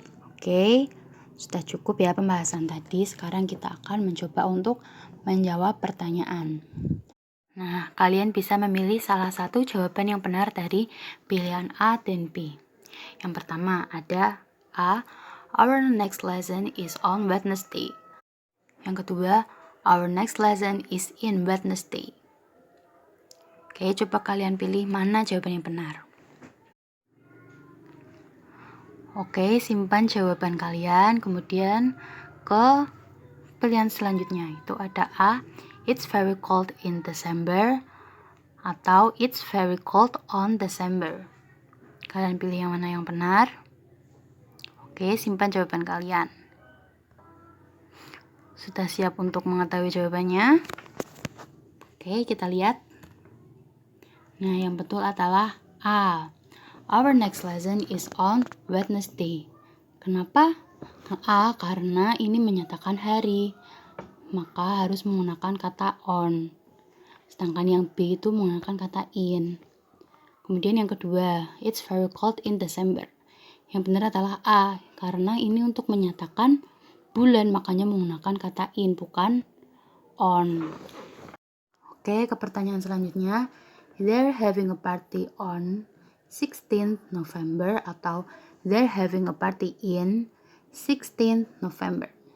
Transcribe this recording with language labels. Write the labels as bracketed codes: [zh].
[id] Oke, sudah cukup ya pembahasan tadi. Sekarang kita akan mencoba untuk menjawab pertanyaan. Nah, kalian bisa memilih salah satu jawaban yang benar dari pilihan A dan B. Yang pertama ada A, [en] our next lesson is on Wednesday. [id] Yang kedua, [en] our next lesson is in Wednesday. [id] Oke, coba kalian pilih mana jawaban yang benar. Oke, simpan jawaban kalian, kemudian ke pilihan selanjutnya. Itu ada A, [en] it's very cold in December, atau it's very cold on December. [id] Kalian pilih yang mana yang benar. Oke, simpan jawaban kalian. Sudah siap untuk mengetahui jawabannya? Oke, kita lihat. Nah, yang betul adalah A. [en] Our next lesson is on Wednesday. [id] Kenapa? A, karena ini menyatakan hari, maka harus menggunakan kata on. Sedangkan yang B itu menggunakan kata in. Kemudian yang kedua, [en] it's very cold in December. [id] Yang benar adalah A, karena ini untuk menyatakan bulan, makanya menggunakan kata in, bukan on. Oke, ke pertanyaan selanjutnya. [en] They're having a party on 16th November atau they're having a party in 16th November.